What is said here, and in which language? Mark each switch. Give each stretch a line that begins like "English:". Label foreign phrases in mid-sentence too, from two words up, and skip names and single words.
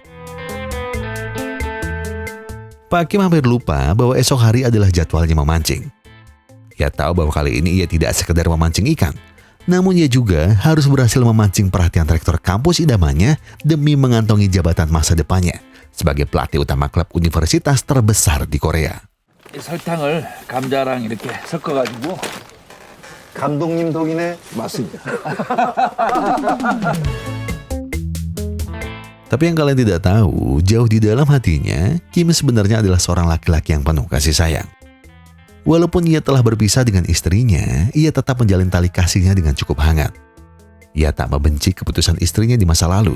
Indonesian: Pak Kim hampir lupa bahwa esok hari adalah jadwalnya memancing. Ia tahu bahwa kali ini ia tidak sekedar memancing ikan, namun ia juga harus berhasil memancing perhatian rektor kampus idamannya demi mengantongi jabatan masa depannya sebagai pelatih utama klub universitas terbesar di Korea.
Korean: 설탕을 감자랑 이렇게 섞어가지고 감독님 덕이네. 맞습니다.
Indonesian: Tapi yang kalian tidak tahu, jauh di dalam hatinya, Kim sebenarnya adalah seorang laki-laki yang penuh kasih sayang. Walaupun ia telah berpisah dengan istrinya, ia tetap menjalin tali kasihnya dengan cukup hangat. Ia tak membenci keputusan istrinya di masa lalu.